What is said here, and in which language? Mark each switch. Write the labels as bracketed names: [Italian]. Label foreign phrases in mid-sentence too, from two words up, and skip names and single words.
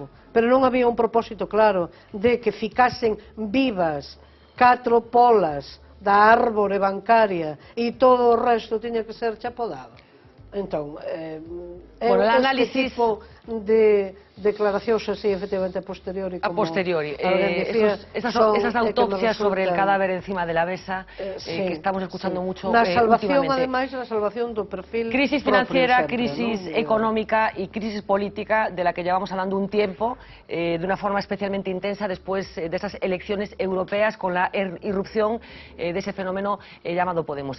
[Galician] Pero non había un propósito claro de que ficasen vivas 4 polas da árbore bancaria e todo o resto tiña que ser chapodado. Entón, este tipo de declaracións así, efectivamente, a posteriori, a posteriori. [Spanish] Esas autopsias sobre el cadáver encima de la mesa, que estamos escuchando mucho [Galician] na salvación, [Spanish] últimamente. [Galician] ademais, na salvación do perfil [Spanish] crisis financiera, crisis económica y crisis política, de la que llevamos hablando un tiempo, de una forma especialmente intensa después de esas elecciones europeas, con la irrupción de ese fenómeno llamado Podemos.